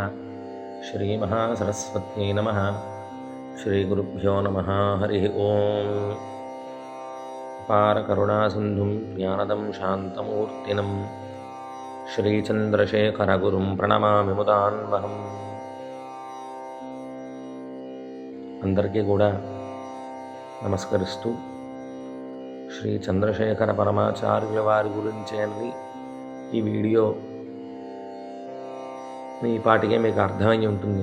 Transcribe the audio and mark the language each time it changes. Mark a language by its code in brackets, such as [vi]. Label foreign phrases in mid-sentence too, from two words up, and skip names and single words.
[sa] श्रीमहासरस्वत्यै नमः। श्रीगुरुभ्यो नमः। हरिः ओम्। अपारकरुणासिन्धुं ज्ञानदं शान्तमूर्तिनं श्रीचन्द्रशेखरगुरुं प्रणमामि मुदान्वहम्। [te] అందరికీ కూడా నమస్కరిస్తూ శ్రీ చంద్రశేఖర పరమాచార్యుల వారి గురించేనని ఈ వీడియో ఈ పాటికే మీకు అర్థమై ఉంటుంది.